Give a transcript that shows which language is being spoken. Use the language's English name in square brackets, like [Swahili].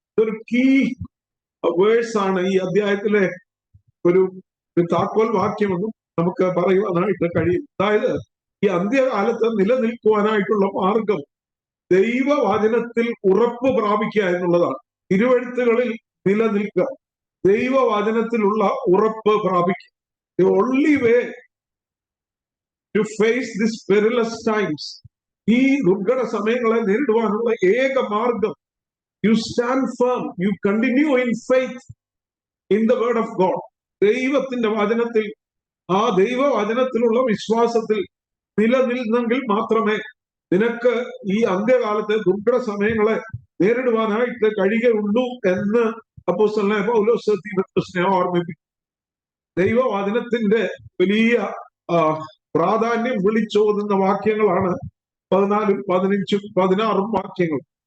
[Malayalam] ഇതൊരു key verse ആണ് ഈ അധ്യായത്തിലെ ഒരു താക്കോൽ വാക്യമെന്നും നമുക്ക് പറയുവാനായിട്ട് കഴിയും. അതായത് ഈ അന്ത്യകാലത്ത് നിലനിൽക്കുവാനായിട്ടുള്ള മാർഗം ദൈവവചനത്തിൽ ഉറപ്പ് പ്രാപിക്കുക എന്നുള്ളതാണ്. തിരുവെഴുത്തുകളിൽ നിലനിൽക്കുക, ദൈവവചനത്തിലുള്ള ഉറപ്പ് പ്രാപിക്കുക. [English] The only way to face this perilous times, [Malayalam] ഈ ദുർഘട സമയങ്ങളെ നേരിടുവാനുള്ള ഏക മാർഗം, [English] you stand firm, you continue in faith in the word of God. [Malayalam] ദൈവത്തിന്റെ വചനത്തിൽ ആ ദൈവവചനത്തിലുള്ള വിശ്വാസത്തിൽ നിലനിന്നെങ്കിൽ മാത്രമേ നിനക്ക് ഈ അന്ത്യകാലത്തെ ദുർഘട സമയങ്ങളെ നേരിടുവാനായിട്ട് കഴിയുകയുള്ളൂ എന്ന് അപ്പോസ്തലനായ പൗലോസ് തീമോഥെയോസിനെ ഓർമ്മിപ്പിക്കും. ദൈവവചനത്തിന്റെ വലിയ പ്രാധാന്യം വിളിച്ചോതുന്ന വാക്യങ്ങളാണ് 14, 15, 16 വാക്യങ്ങൾ.